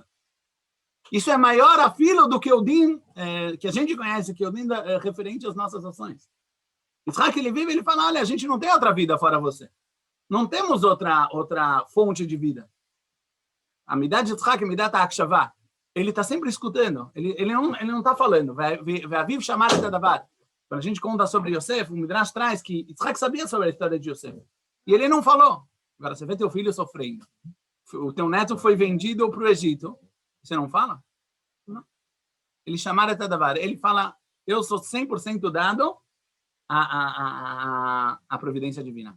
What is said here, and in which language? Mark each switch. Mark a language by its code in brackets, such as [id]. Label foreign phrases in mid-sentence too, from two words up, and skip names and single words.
[pt] Isso é maior a fila do que o din que a gente conhece, que é o din referente às nossas ações. Yitzhak, ele vive, ele fala, olha, a gente não tem outra vida fora você. Não temos outra fonte de vida. A Midat de Yitzhak, a [he] מידת ההקשבה, [pt] ele está sempre escutando. Ele não está falando. [he] ואביו שמר את הדבר. [pt] Quando a gente conta sobre Yosef, o Midrash traz que Yitzhak sabia sobre a história de Yosef. E ele não falou. Agora, você vê teu filho sofrendo. O teu neto foi vendido para o Egito. Você não fala? Não. Ele [he] שמר את הדבר. [pt] Ele fala, eu sou 100% dado à providência divina.